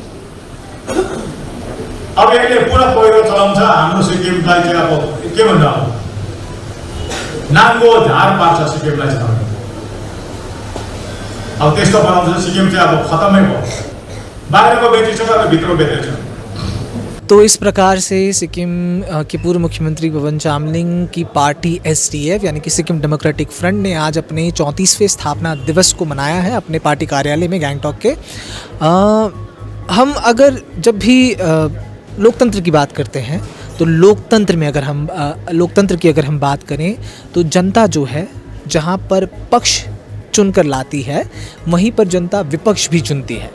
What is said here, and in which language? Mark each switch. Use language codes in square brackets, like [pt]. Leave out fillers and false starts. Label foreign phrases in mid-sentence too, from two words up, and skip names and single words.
[ne] अब यसले पुरा पहिरो चलाउँछ हाम्रो सिक्किमलाई चाहिँ। अब के भन्छ, नाङ्गो झार पार्छ सिक्किमलाई चाहिँ। अब त्यस्तो बनाउँछ सिक्किम चाहिँ अब खतमै भयो। बाहिरको बेचिसक्यो, अब भित्र बेचेछ। [hi] तो इस प्रकार से सिक्किम के पूर्व मुख्यमंत्री पवन चामलिंग की पार्टी SDF यानी कि सिक्किम डेमोक्रेटिक फ्रंट ने आज अपने 34वें स्थापना दिवस को मनाया है अपने पार्टी कार्यालय में गैंगटॉक के। हम अगर जब भी लोकतंत्र की बात करते हैं तो लोकतंत्र की अगर हम बात करें तो जनता जो है जहाँ पर पक्ष चुनकर लाती है वहीं पर जनता विपक्ष भी चुनती है।